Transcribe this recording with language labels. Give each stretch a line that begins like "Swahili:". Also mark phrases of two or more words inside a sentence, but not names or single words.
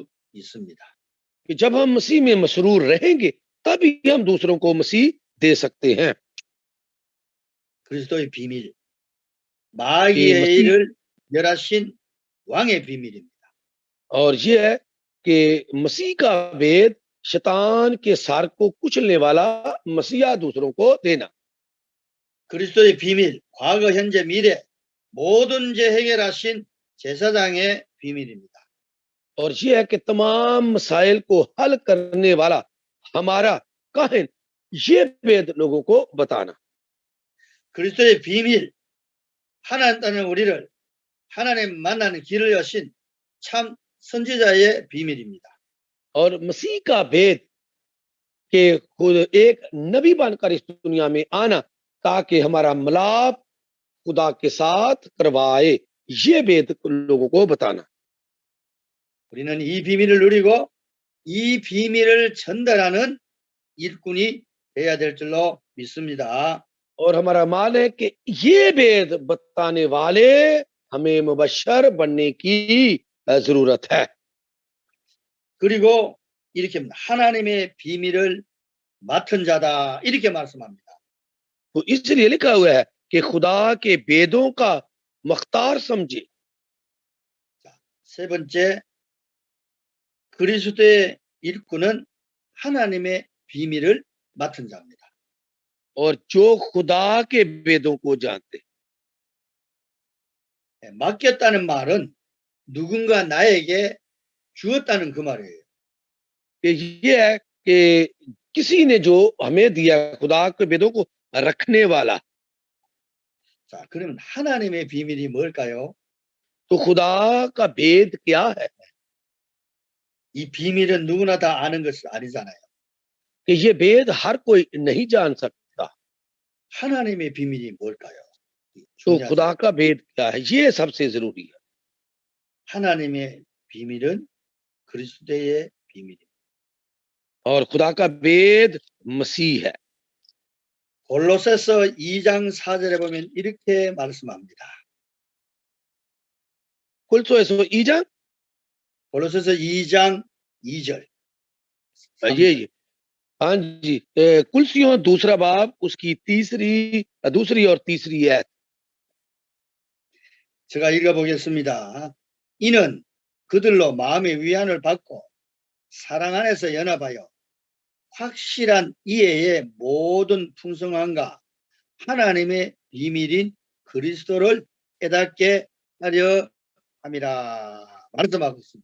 Urdu: کہ جب ہم مسیح میں مسرور رہیں گے تبھی ہم دوسروں کو مسیح دے سکتے ہیں.
Korean: 그리스도의 비밀,
Urdu: कि
Korean: 마귀의
Urdu: मसीह
Korean: 일을 멸하신 왕의 비밀입니다.
Urdu: اور یہ ہے کہ مسیح کا بھید شیطان کے سار کو کچلنے والا مسیحا دوسروں کو دینا.
Korean: 그리스도의 비밀, 과거, 현재, 미래 모든 죄 해결하신 제사장의 비밀입니다.
Urdu: اور یہ ہے کہ تمام مسائل کو حل کرنے والا ہمارا کاہن، یہ بھید لوگوں کو بتانا.
Korean: 그리스도의 비밀, 하나님 따는 우리를 하나님 만나는 길을 여신 참 선지자의 비밀입니다.
Urdu: اور مسیح کا بھید کہ خود ایک نبی بن کر اس دنیا میں آنا تاکہ ہمارا ملاپ خدا کے ساتھ کروائے، یہ بھید لوگوں کو بتانا.
Korean: 우리는 이 비밀을 누리고 이 비밀을 전달하는 일꾼이 돼야 될 줄로 믿습니다.
Urdu: اور ہمارا مان ہے کہ یہ بھید بتانے والے ہمیں مبشر بننے کی ضرورت ہے.
Korean: 그리고 이렇게 하나님의 비밀을 맡은 자다 이렇게 말씀합니다.
Urdu: تو اس لیے لکھا ہوا ہے کہ خدا کے بھیدوں کا مختار سمجھے.
Korean: 세 번째, 그리스도의 일꾼은 하나님의 비밀을 맡은 자입니다.
Urdu: اور جو خدا کے بھیدوں کو جانتے.
Korean: 맡겼다는 말은 누군가 나에게 주었다는 그 말이에요.
Urdu: یہ ہے کہ کسی نے جو ہمیں دیا، خدا کے بھیدوں کو رکھنے والا.
Korean: 자, 그러면 하나님의 비밀이 뭘까요?
Urdu: تو خدا کا بھید کیا ہے?
Korean: 이 비밀은 누구나 다 아는 것이 아니잖아요.
Urdu: کہ یہ بھید ہر کوئی نہیں جان سکتا.
Korean: 하나님의 비밀이 뭘까요?
Urdu: تو خدا کا بھید کیا ہے، یہ سب سے ضروری ہے.
Korean: 하나님의 비밀은 그리스도의 비밀입니다.
Urdu: اور خدا کا بھید مسیح ہے.
Korean: 골로새서 2장 4절에 보면 이렇게 말씀합니다. कुलसोएसो ईजा 골로새서 2장 2절.
Urdu: یہ ہاں جی، کلسیوں دوسرا باب اس کی دوسری اور تیسری ہے.
Korean: 제가 읽어보겠습니다. 이는 그들로 마음의 위안을 받고 사랑 안에서 연합하여 확실한 이해의 모든 풍성함과 하나님의 비밀인 그리스도를 깨닫게 하려 함이라 말씀하고 있습니다.